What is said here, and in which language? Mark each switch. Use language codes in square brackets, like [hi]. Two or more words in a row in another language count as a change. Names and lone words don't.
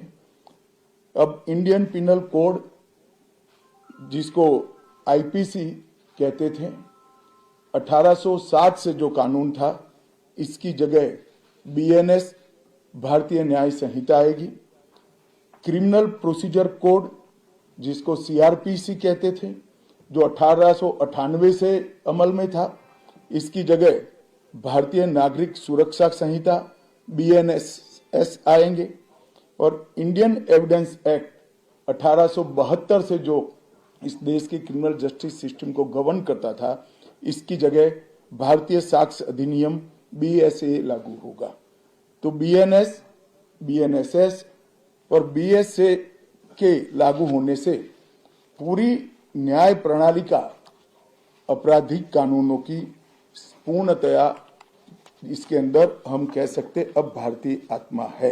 [hi] अब इंडियन पीनल कोड जिस को IPC कहते थे 1860 से जो क़ानून था उस की जगह BNS भारतीय न्याय संहिता आएगी. क्रिमिनल प्रोसीजर कोड जिस को CRPC कहते थे जो 1898 से अमल में था उस की जगह भारतीय नागरिक सुरक्षा संहिता BNSS आएँगे. और इंडियन एविडेंस एक्ट 1872 से जो इस देश के [en] criminal justice system [hi] को गवर्न करता था उस की जगह भारतीय साक्ष्य अधिनियम BSA लागू होगा. तो BNS BNSS और BSA के लागू होने से पूरी न्याय प्रणाली का आपराधिक क़ानूनों की पूर्णता इस के अंदर हम कह सकते अब भारती आत्मा है.